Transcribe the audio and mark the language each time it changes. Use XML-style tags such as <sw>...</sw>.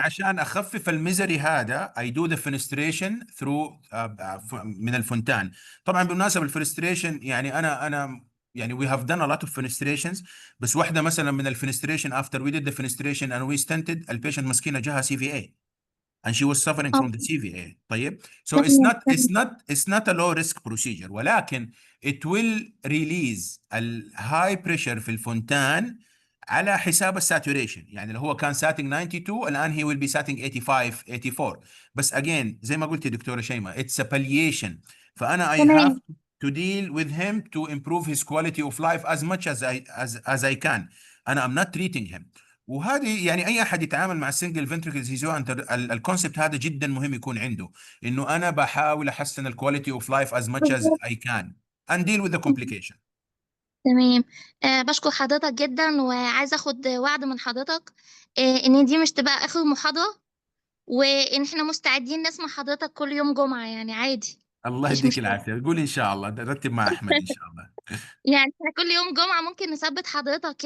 <ar>عشان اخفف الميزري هذا</ar> <en>I do the fenestration through</en> <ar>من الفونتان. طبعا بالمناسبه الفنستريشن يعني انا يعني</ar> <en>we have done a lot of fenestrations،</en> <ar>بس واحده مثلا من الفنستريشن</ar> <en>after we did the fenestration and we stented</en> <ar>البيشنت مسكينه جاها CVA</ar> <en>and she was suffering from the CVA. طيب so it's</en> <ar>تمام.</ar> <en>not it's not it's not a low risk procedure، ولكن it will release ال high pressure في الفونتان</en> <ar>على حساب الساتوريشن. يعني لو هو كان ساتنج 92 الان</ar> <en>he will be</en> <ar>ساتنج 85 84. بس again زي ما قلت يا دكتوره شيماء</ar> <en>it's a palliation. فانا I have</en> <ar>تمام.</ar> <en>to deal with him to improve his quality of life as much as I can. انا I'm not treating him.</en> <ar>وهذه يعني اي احد يتعامل مع السنجل فنتريكل زيزو انت الكونسبت هذا جدا مهم يكون عنده، انه انا بحاول احسن الكواليتي اوف لايف</ar> <en>as much as</en> <ar>بالظبط.</ar> <en>I can and deal with the complication.</en> <ar>تمام. بشكر حضرتك جدا، وعايزة اخد وعد من حضرتك ان دي مش تبقى اخر محاضرة، وان احنا مستعدين نسمع حضرتك كل يوم جمعة، يعني عادي. الله مش يديك مشكلة. العافيه، قول ان شاء الله نرتب مع احمد ان شاء الله. يعني احنا كل يوم جمعة ممكن نثبت حضرتك،</ar>